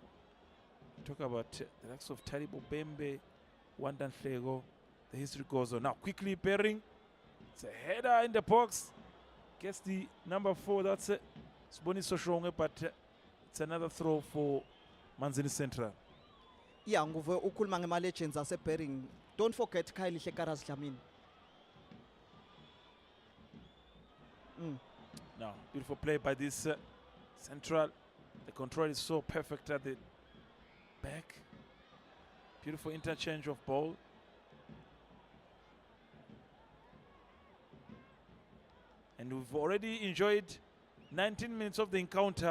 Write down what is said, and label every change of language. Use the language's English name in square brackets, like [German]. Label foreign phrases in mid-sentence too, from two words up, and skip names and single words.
[English] Talk about the likes of Taribo Bembe, Wandan Flego. The history goes on. Now quickly Bering. It's a header in the box. Gets the number 4. That's it. It's Boni Soshonge, but it's another throw for Manzini Central. Yeah, [Swati] nguve ukhuluma ngema legends ase-Bering. [English] Don't forget Kylie Shekaras Dlamini. Now, beautiful play by this Central. The control is so perfect at the back. Beautiful interchange of ball. And we've already enjoyed 19 minutes of the encounter.